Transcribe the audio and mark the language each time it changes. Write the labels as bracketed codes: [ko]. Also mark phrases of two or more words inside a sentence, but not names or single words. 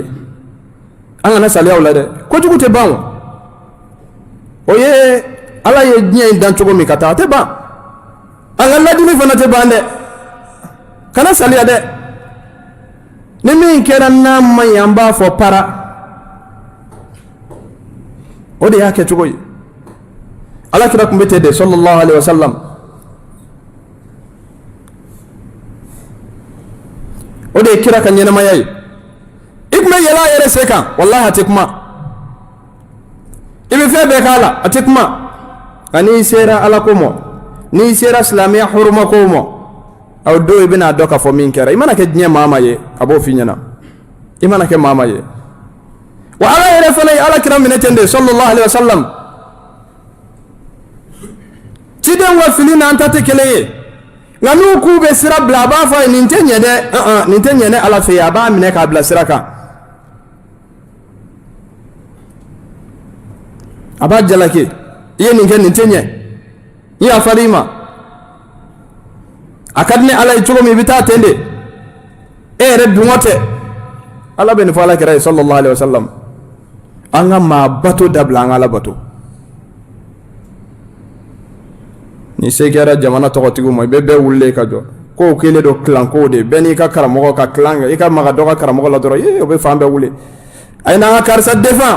[bm] an kana saliyaw la dɛ, kojugu tɛ ban o ye ala ye diɲɛ in dan cogo min ka taa a tɛ ban. an ka ladili fana tɛ ban dɛ, kana saliya dɛ. ni min kɛra n'a ma ɲi an b'a fɔ para, o de y'a kɛ cogo ye. ala kira tun bɛ ten de [ar] sallallahu alaihi wasallam. [bm] o de ye kira ka ɲɛnamaya ye. i tun bɛ yɛlɛ a yɛrɛ se kan wallahi a tɛ kuma, i bɛ fɛn bɛɛ k'a la a tɛ kuma. nka n'i sera ala ko ma, n'i sera silamɛya huruma ko ma, aw don i bɛna dɔn k'a fɔ min kɛra. i mana kɛ diɲɛ maa ma ye a b'o f'i ɲɛna, i mana kɛ maa ma ye. wa ala yɛrɛ fana ye ala kira minɛ ten de [ar] sallallahu alaihi wasallam. [bm] ciden wa fili n'an ta tɛ kelen ye. nka n'u k'u bɛ sira bila a b'a fɔ a ye nin tɛ ɲɛ dɛ, nin tɛ ɲɛ ne ala fɛ yen, a b'a minɛ k'a bila sira kan. a b'a jalaki i ye nin kɛ nin tɛ ɲɛ, i y'a fari i ma. a ka di ni ala ye cogo min i bɛ taa ten de, e yɛrɛ dungɔ tɛ. ala bɛ nin fɔ ala kira ye [ar] sallallahu alaihi wasallam. [bm] an ka maa bato dabila an ka ala bato. ni se kɛra jamana tɔgɔtigiw ma i bɛ bɛɛ wulilen ka jɔ, kow kelen don kilankow de, bɛɛ n'i ka karamɔgɔ ka kilan kɛ. i ka maga dɔ ka karamɔgɔ la dɔrɔn o bɛ fan bɛɛ wuli. a ye n'an ka karisa défend.